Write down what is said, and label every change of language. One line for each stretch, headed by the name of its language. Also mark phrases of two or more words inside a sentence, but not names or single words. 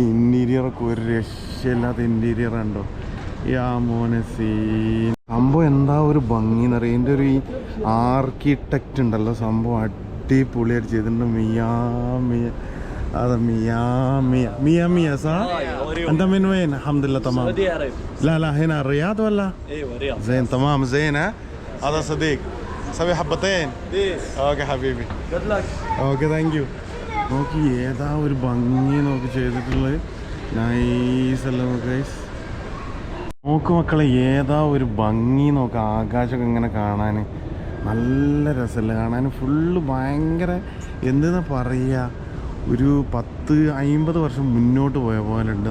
Malayalam: ഇൻറ്റീരിയറൊക്കെ ഒരു രക്ഷയില്ലാത്ത ഇൻറ്റീരിയർ ഉണ്ടോ. മോനെ സീൻ. സംഭവം എന്താ ഒരു ഭംഗി എന്നറിയാം. ഇതിൻ്റെ ഒരു ആർക്കിടെക്റ്റ് ഉണ്ടല്ലോ, സംഭവം അടിപൊളിയായിട്ട് ചെയ്തിട്ടുണ്ട്. മിയ സാ
Arabic: أنت من وين؟ الحمد لله تمام. لا هنا الرياض ولا؟ ايوه الرياض. زين تمام زين. ها هذا صديق سوي حبتين. اوكي حبيبي
English: good luck. okay thank you.
Malayalam: നോക്കി ഏതാ ഒരു ഭംഗി നോക്കി ചെയ്തിട്ടുള്ളത്. നൈസല്ല ഗൈസ്. നോക്ക് മക്കളെ, ഏതാ ഒരു ഭംഗി നോക്കുക. ആകാശമൊക്കെ ഇങ്ങനെ കാണാൻ നല്ല രസമല്ലേ കാണാൻ. ഫുള്ള് ഭയങ്കര എന്തെന്നാ പറയുക, ഒരു 10-50 വർഷം മുന്നോട്ട് പോയ പോലെ ഉണ്ട്.